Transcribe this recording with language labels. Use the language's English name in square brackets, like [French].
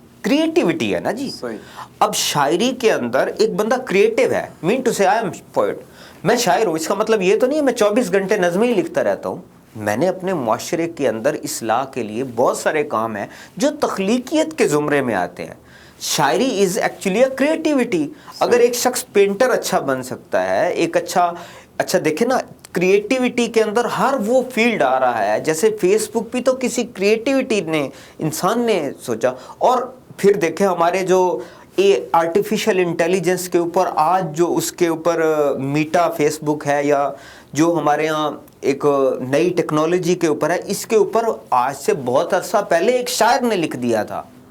[Urdu] Creativity ہے نا جی. اب شاعری کے اندر ایک بندہ کریٹیو ہے, [English] مین ٹو say I am poet, [Urdu] میں شاعر ہوں, اس کا مطلب یہ تو نہیں ہے میں 24 گھنٹے نظمیں ہی لکھتا رہتا ہوں. میں نے اپنے معاشرے کے اندر اصلاح کے لیے بہت سارے کام ہیں جو تخلیقیت کے زمرے میں آتے ہیں. [English] شاعری is actually a creativity. [Urdu] اگر ایک شخص پینٹر اچھا بن سکتا ہے, ایک اچھا دیکھیں نا کریٹیوٹی کے اندر ہر وہ فیلڈ آ رہا ہے. جیسے فیس بک بھی تو کسی کریٹیوٹی نے انسان نے سوچا. اور پھر دیکھیں ہمارے جو آرٹیفیشل انٹیلیجنس کے اوپر آج جو اس کے اوپر میٹا فیس بک ہے یا جو ہمارے ہاں ایک نئی ٹیکنالوجی کے اوپر ہے, اس کے اوپر آج سے بہت عرصہ پہلے ایک شاعر نے لکھ دیا تھا.